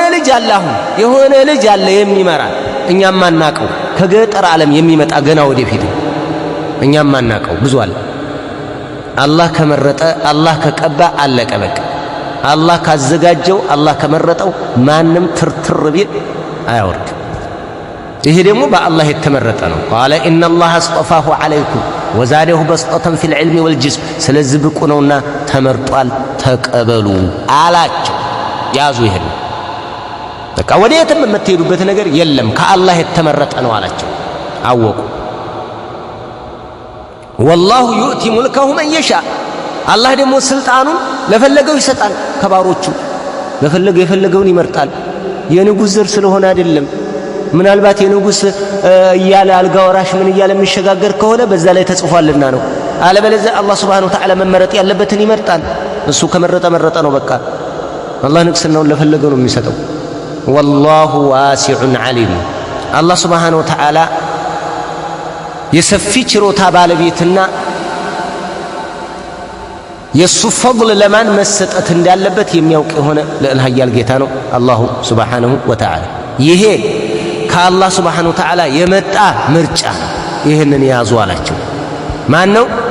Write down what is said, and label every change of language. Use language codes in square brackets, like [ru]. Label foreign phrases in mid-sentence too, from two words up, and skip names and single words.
[am] ልጅ አለ የሚመራ እኛም ማናቀው ከገጠር ዓለም የሚመጣ ገና ወደፊት እኛም ማናቀው ብዙ አለ አላህ ከመረጠ አላህ ከቀባ አለቀ በቃ አላህ ካዘጋጀው አላህ ከመረጠው ማንም ትርትር ቢል አያወርድ ይሄ ደግሞ በአላህ የተመረጠ ነው [ar] قال ان الله اصطفاه عليكم وزاده بسطة في العلم والجسم [am] ስለዚህ ብቁ ነውና ተመርጧል ተቀበሉ አላቸው ያዙ ይሄን በቃ ወዴትም የምትሄዱበት ነገር የለም ከአላህ የተመረጠ ነው አላቸው አወቁ [ar] والله يؤتي ملكه من يشاء [am] አላህ ደግሞ ስልጣኑን ለፈለገው ይሰጣል ከባሮቹ የፈለገውን ይመርጣል የንጉስ ዘር ስለሆነ አይደለም ምናልባት የንጉስ እያለ አልጋ ወራሽ ምን እያለ የሚሸጋገር ከሆነ በዛ ላይ ተጽፏልና ነው አለበለዚያ አላህ [ar] سبحانه وتعالى [am] መመረጥ ያለበትን ይመርጣል እሱ ከመረጠ ነው በቃ አላህ ንግስናውን ለፈለገው ነው የሚሰጠው [ar] والله واسع عليم [am] አላህ [ar] سبحانه وتعالى [am] የሰፊ ችሮታ ባለቤትና የሱ ፈضል ለማን መሰጠት እንዳለበት የሚያውቅ የሆነ ለእልህ ኃያል ጌታ ነው አላሁ [ar] سبحانه وتعالى [am] ይሄ ከአላህ [ar] سبحانه وتعالى [am] የመጣ ምርጫ ይሄንን ያዙ አላቸው ማን ነው